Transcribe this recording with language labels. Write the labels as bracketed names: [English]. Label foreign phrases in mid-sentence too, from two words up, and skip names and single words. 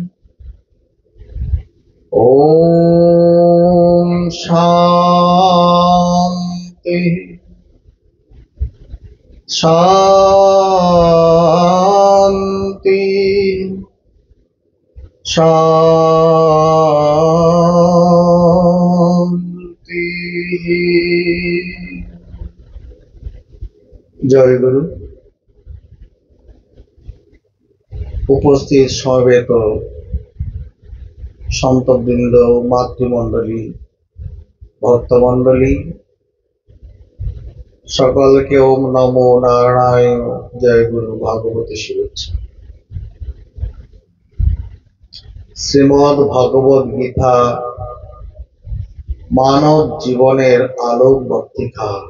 [Sanskrit] ॐ शान्ति शान्ति शान्ति। जय गुरु। [Bangla] উপস্থিত সমবেত সন্তবৃন্দ, মাতৃমণ্ডলী, ভক্তমণ্ডলী, সকলকে [Sanskrit] ওম নমো নারায়ণ। [Bangla] জয় গুরু ভাগবতী শুভেচ্ছা। শ্রীমদ্ ভগবদ গীতা মানব জীবনের আলোক বর্তিকা।